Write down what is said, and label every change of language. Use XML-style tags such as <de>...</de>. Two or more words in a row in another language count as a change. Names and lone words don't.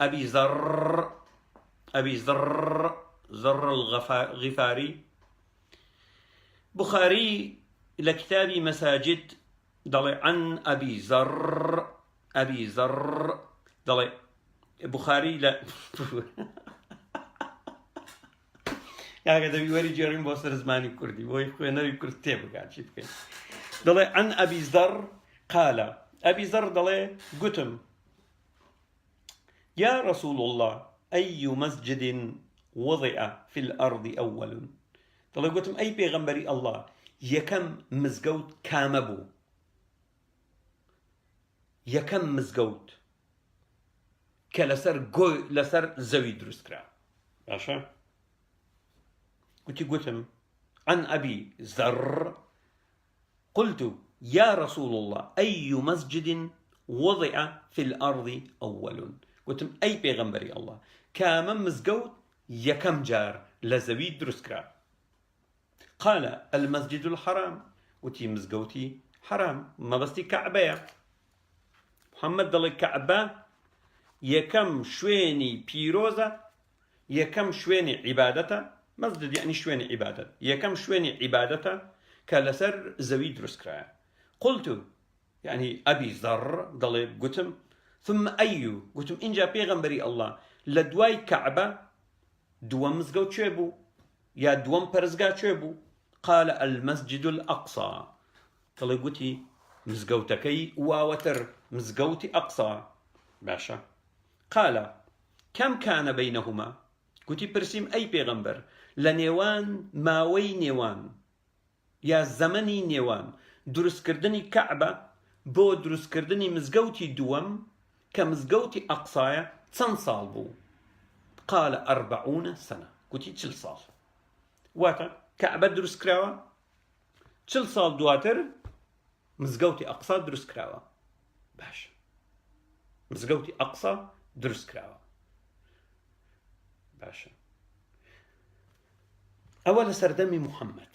<ckb>ئەبی زەڕ الغیفاری بوخاری لە کتابی مەساجد دەڵێ عن ئەبی زەڕ دەڵێ بوخاری لە یاگە دەبی وەری جێڕین بۆ سەر زمانی کوردی بۆی خوێنەوی کورد تێبگات چی بکەین. دەڵێ عن ئەبی زەڕ قالە، ئەبی زەڕ دەڵێ گوتم</ckb> <ar>یا رسول الله أي مسجد وضع في الأرض أول.</ar> <ckb>دەڵێ گوتم ئەی پێغەمبەری ئەڵڵا یەکەم مزگەوت کامە بوو؟ یەکەم مزگەوت کە لەسەر زەوی دروستکرا. باشە، گوتم</ckb> <ar>عن أبي ذر قلت يا رسول الله أي مسجد وضع في الأرض أول. قلتم أي</ar> <ckb>پیغمبري الله كامن مزگەوت یەکەم جار لە زەوی دروستکرا.</ckb> <ar>قال المسجد الحرام.</ar> <ckb>وتي مزگەوتی حرام مەبەستی کەعبەیە. محەممەد دەڵێ کەعبە یەکەم شوێنی پیرۆزە، یەکەم شوێنی عیبادەتە. مسجد یعنی شوێنی عیبادەت، یەکەم شوێنی عیبادەتە کە لەسەر زەوی دروستکرایە.</ckb> <ar>قلت يعني أبي ذر</ar> <ckb>دەڵێ گوتم</ckb> <ar>ثم أي.</ar> <ckb>گوتم اینجا پێغەمبەری ئەڵڵا لە دوای کەعبە دووەم مزگەوت کوێ بوو یا دووەم پەرزگا کوێ بوو؟</ckb> <ar>قال المسجد الأقصى.</ar> <ckb>دەڵێ گوتی مزگەوتەکەی واوەتر مزگەوتی ئەقسا. باشە.</ckb> <ar>قال كم كان بينهما.</ar> <ckb>گوتی پرسیم ئەی پێغەمبەر لە نێوان ماوەی نێوان یا زەمەنی نێوان دروستکردنی کەعبە بۆ دروستکردنی مزگەوتی دووەم کە مزگەوتی ئەقسایە چەند ساڵ بوو؟</ckb> <ar>قال 40 سنة.</ar> <ckb>گوتی 40 ساڵ. واتە کەعبە دروستکراوە 40 ساڵ دواتر مزگەوتی ئەقسا دروستکراوە. باش، مزگەوتی ئەقسا دروستکراوە. باشە، ئەوە لە سەردەمی محەممەد.</ckb>